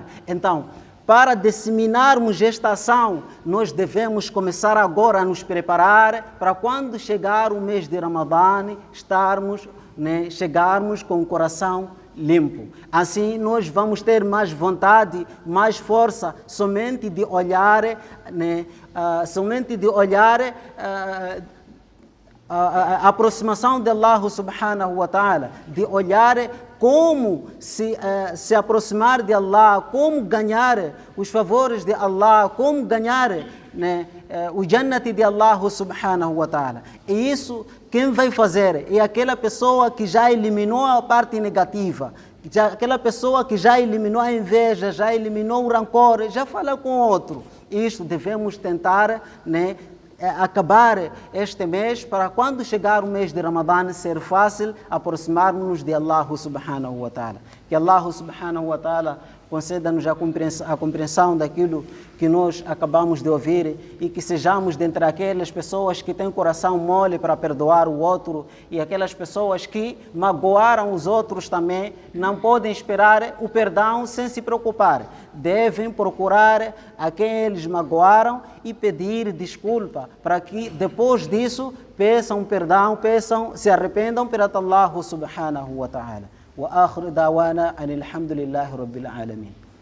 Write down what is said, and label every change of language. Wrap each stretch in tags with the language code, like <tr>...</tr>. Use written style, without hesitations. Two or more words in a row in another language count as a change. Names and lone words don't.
<pt>Então, para disseminarmos esta ação, nós devemos começar agora a nos preparar para quando chegar o mês de Ramadã, chegarmos com o coração limpo. Assim, nós vamos ter mais vontade, mais força, somente de olhar, a aproximação de Allah</pt> <ar>سبحانه وتعالى,</ar> <pt>de olhar como se aproximar de Allah, como ganhar os favores de Allah, como ganhar, né, o Jannat de Allah</pt> <ar>سبحانه وتعالى.</ar> <pt>E isso quem vai fazer é aquela pessoa que já eliminou a parte negativa, aquela pessoa que já eliminou a inveja, já eliminou o rancor, já fala com o outro. Isto devemos tentar, né, acabar este mês, para quando chegar o mês de Ramadã ser fácil aproximarmos de Allah</pt> <ar>سبحانه وتعالى.</ar> <pt>Que Allah</pt> <ar>سبحانه وتعالى</ar> <pt>conceda-nos a compreensão daquilo que nós acabamos de ouvir e que sejamos dentre aquelas pessoas que têm coração mole para perdoar o outro, e aquelas pessoas que magoaram os outros também não podem esperar o perdão sem se preocupar. Devem procurar a quem eles magoaram e pedir desculpa, para que depois disso peçam perdão, se arrependam perante Allah</pt> <ar>سبحانه وتعالى. وآخر دعوانا أن الحمد لله رب العالمين.</ar>